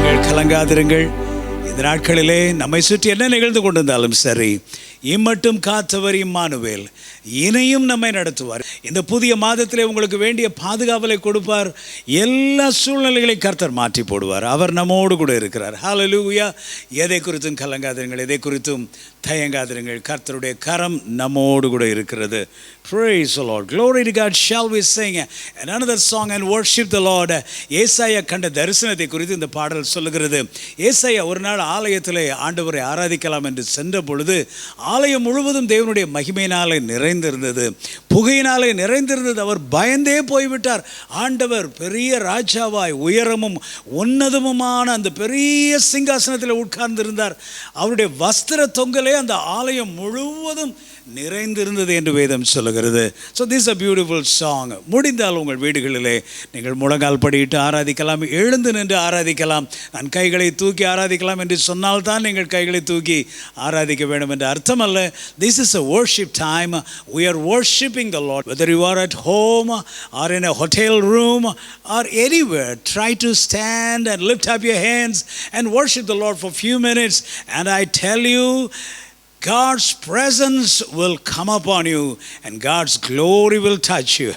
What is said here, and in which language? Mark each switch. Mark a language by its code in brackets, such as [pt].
[ta] கலங்காதிருங்கள். இந்த நாட்களிலே நம்மை சுற்றி என்ன நிகழ்ந்து கொண்டிருந்தாலும் சரி, இம்மட்டும் காத்தவர் இம்மானுவேல் இனியும் நம்மை நடத்துவார். இந்த புதிய மாதத்திலே உங்களுக்கு வேண்டிய பாதுகாவலை கொடுப்பார். எல்லா சூழ்நிலைகளையும் கர்த்தர் மாற்றி போடுவார். அவர் நம்மோடு கூட இருக்கிறார். ஹல்லேலூயா. எதை குறித்தும் கலங்காதிருங்கள், எதை குறித்தும் தயங்காதிருங்கள். கர்த்தருடைய கரம் நம்மோடு கூட இருக்கிறது. [en] Praise the Lord. Glory to God. Shall we sing another song and worship the Lord? [ta] ஏசாயா கண்ட தரிசனத்தை குறித்து இந்த பாடல் சொல்லுகிறது. ஏசாயா ஒரு நாள் ஆலயத்திலே ஆண்டவரை ஆராதிக்கலாம் என்று சென்ற பொழுது ஆலயம் முழுவதும் தேவனுடைய மகிமையினாலே நிறைந்திருந்தது, புகையினாலே நிறைந்திருந்தது. அவர் பயந்தே போய்விட்டார். ஆண்டவர் பெரிய ராஜாவாய் உயரமும் உன்னதமுமான அந்த பெரிய சிங்காசனத்தில் உட்கார்ந்திருந்தார். அவருடைய வஸ்திர தொங்கலே அந்த ஆலயம் முழுவதும் நிறைந்திருந்தது என்று வேதம் சொல்லுகிறது. [en] So this a beautiful song. [ta] முடிந்தால் உங்கள் வீடுகளிலே நீங்கள் முழங்கால் படியிட்டு ஆராதிக்கலாம், எழுந்து நின்று ஆராதிக்கலாம். நான் கைகளை தூக்கி ஆராதிக்கலாம் என்று சொன்னால்தான் நீங்கள் கைகளை தூக்கி ஆராதிக்க வேண்டும் என்று அர்த்தம் அல்ல. [en] This is a worship time. We are worshiping the Lord. Whether you are at home or in a hotel room or anywhere, try to stand and lift up your hands and worship the Lord for a few minutes. And I tell you, God's presence will come upon you and God's glory will touch you.